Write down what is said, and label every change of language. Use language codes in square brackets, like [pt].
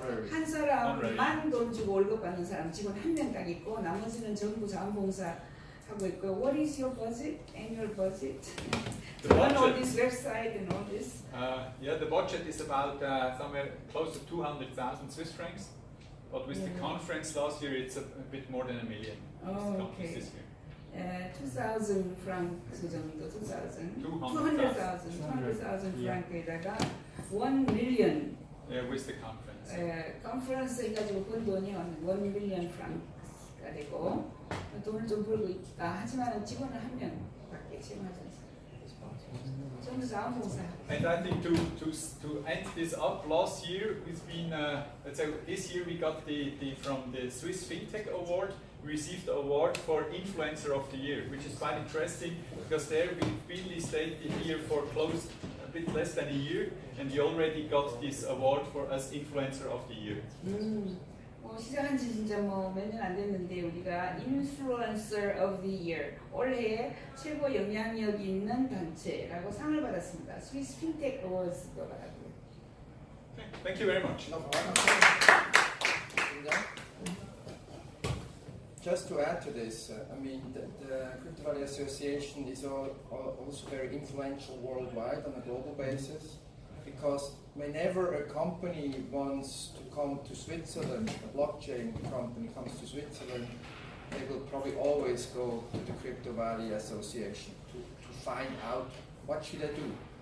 [ko] 한 사람만 돈 주고 월급 받는 사람 직원 한 명 딱 있고 나머지는 전부 자원봉사 하고 있고. [en] What is your budget? Annual budget? The To run all budget. this website and all this. Yeah, the budget is about somewhere close to 200,000 Swiss francs. But with the conference last year, it's a bit more than 1 million. Okay. This year. [ko] 2,000 francs 정도, 2,000. [en] 200,000. [ko] 200,000 franc에다가 [en] 1 million. Yeah, with the conference. [ko] 컨프런스 해가지고 번 돈이 [en] 1 million franc [ko] 가 되고 돈을 좀 벌고 있다. 하지만 직원은 한 명밖에 채용하지 않습니다. 전부 자원봉사. [en] And I think to end this up, last year it's been let's say this year we got the from the Swiss FinTech Award. We received the award for Influencer of the Year, which is quite interesting because there we've been stayed here for a bit less than a year, and we already got this award for as Influencer of the Year. [ko] 시작한 지 진짜 몇 년 안 됐는데 우리가 [en] Influencer of the Year [ko] 올해 최고 영향력 있는 단체라고 상을 받았습니다. 스위스 핀텍 어워즈도 받았고요. [en] Okay, thank you very much. No problem. Just to add to this, I mean, the CryptoValley Association is also very influential worldwide on a global basis, because whenever a company wants to come to Switzerland, a blockchain company comes to Switzerland, they will probably always go to the CryptoValley Association to find out, what should I do?